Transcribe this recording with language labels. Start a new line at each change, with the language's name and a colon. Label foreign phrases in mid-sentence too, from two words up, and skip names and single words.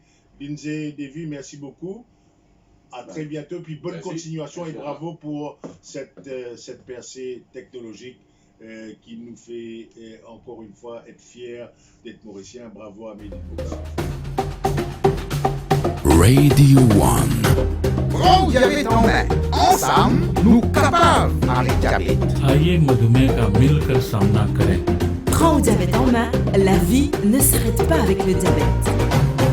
French: Lindsay Davy, merci beaucoup. À très bientôt, puis bonne continuation et bravo pour cette percée technologique qui nous fait encore une fois être fiers d'être mauriciens. Bravo à Made in Maurice. Radio 1. Prends le diabète en main. Ensemble, nous capables avec diabète.
Hindi: आइए मधुमेह का मिलकर सामना करें.
French: Prends le diabète en main, la vie ne s'arrête pas avec le diabète.